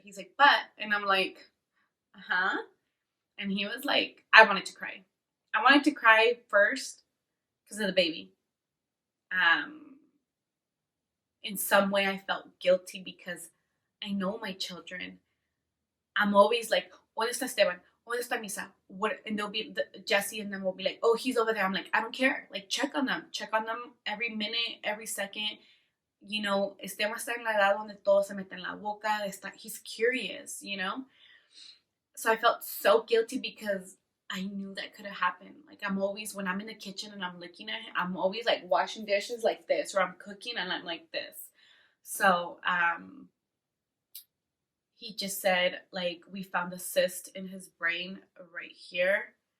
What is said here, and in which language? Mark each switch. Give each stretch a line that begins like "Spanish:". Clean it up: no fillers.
English: He's like, but, and I'm like, uh-huh. And he was like, I wanted to cry. I wanted to cry first because of the baby. In some way, I felt guilty because I know my children. I'm always like,
Spanish: ¿dónde está Esteban? ¿Dónde está Misa?
English: What? And they'll be, Jesse and them will be like, oh, he's over there. I'm like, I don't care. Like, check on them every minute, every second.
Spanish: Esteban está en la edad donde todo se mete en la boca.
English: He's curious. So I felt so guilty because I knew that could have happened. Like, I'm always, when I'm in the kitchen and I'm looking at him, I'm always like washing dishes like this, or I'm cooking and I'm like this. So, he just said, like, we found a cyst in his brain right here.